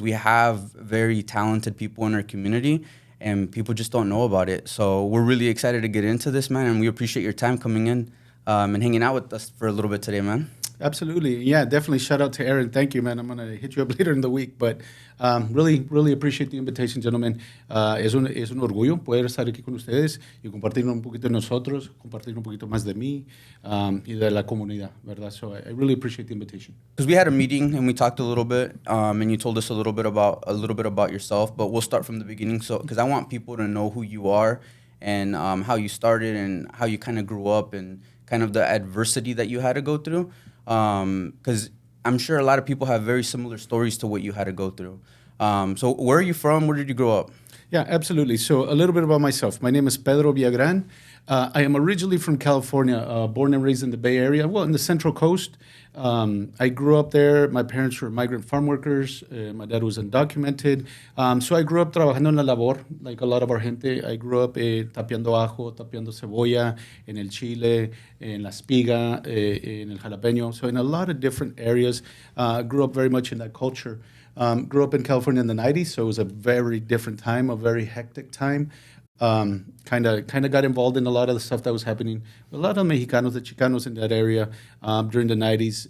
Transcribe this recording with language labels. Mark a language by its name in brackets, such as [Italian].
[English] We have very talented people in our community, and people just don't know about it. So we're really excited to get into this, man, and we appreciate your time coming in and hanging out with us for a little bit today, man. Absolutely. Yeah, definitely. Shout out to Aaron. Thank you, man. I'm going to hit you up later in the week. But really appreciate the invitation, gentlemen. [Spanish] Es un orgullo poder estar aquí con ustedes y compartir un poquito de nosotros, compartir un poquito más de mí y de la comunidad, ¿verdad? [English] So I really appreciate the invitation. Because we had a meeting and we talked a little bit, and you told us a little bit about yourself. But we'll start from the beginning, so because I want people to know who you are and how you started and how you kind of grew up and kind of the adversity that you had to go through. Because I'm sure a lot of people have very similar stories to what you had to go through. So where are you from? Where did you grow up? Yeah, absolutely. So a little bit about myself. My name is Pedro Villagran. I am originally from California, born and raised in the Bay Area, well, in the Central Coast. I grew up there. My parents were migrant farm workers. My dad was undocumented. So I grew up [Spanish] trabajando en la labor, [English] like a lot of our gente. I grew up [Spanish] tapeando ajo, tapeando cebolla, en el chile, en la espiga, en el jalapeño. [English] So in a lot of different areas. Grew up very much in that culture. Grew up in California in the 90s, so it was a very different time, a very hectic time. Kind of got involved in a lot of the stuff that was happening. A lot of Mexicanos, the Chicanos in that area during the 90s.